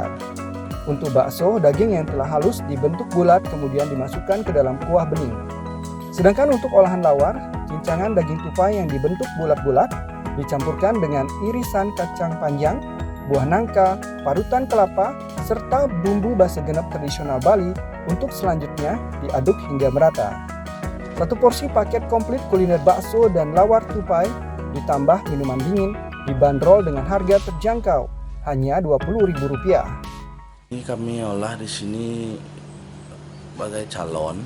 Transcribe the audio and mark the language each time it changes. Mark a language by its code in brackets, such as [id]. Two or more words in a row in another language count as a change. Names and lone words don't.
[id] Untuk bakso, daging yang telah halus dibentuk bulat kemudian dimasukkan ke dalam kuah bening. Sedangkan untuk olahan lawar, cincangan daging tupai yang dibentuk bulat-bulat dicampurkan dengan irisan kacang panjang, buah nangka, parutan kelapa, serta bumbu basa genep tradisional Bali untuk selanjutnya diaduk hingga merata. Satu porsi paket komplit kuliner bakso dan lawar tupai ditambah minuman dingin dibanderol dengan harga terjangkau, hanya Rp20.000. Ini kami olah di sini sebagai calon.